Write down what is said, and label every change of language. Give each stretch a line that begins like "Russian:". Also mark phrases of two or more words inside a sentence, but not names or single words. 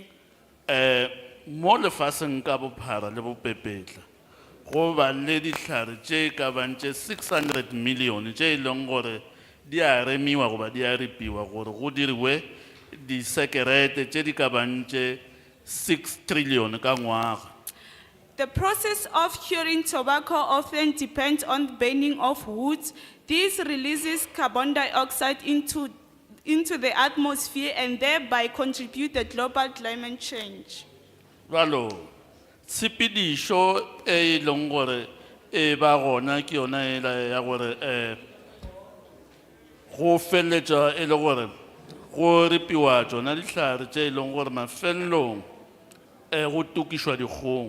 Northern Sotho: Mo lefaseng ka bophara le bopepetla go ba le dihlare tše ka bang tše 600 million tše e leng gore di a remiwa goba di a ripiwa gore go diriwe disekerete tše di ka bang tše 6 trillion ka ngwaga.
English: The process of curing tobacco often depends on the burning of wood. This releases carbon dioxide into the atmosphere and thereby contribute to global climate change.
Northern Sotho: Jwalo tshepedišo e leng gore e ba gona ke yona e ya gore go feleletša e le gore go ripiwa tšona dihlare tše e leng gore mafelelong go tukišwa dikgong.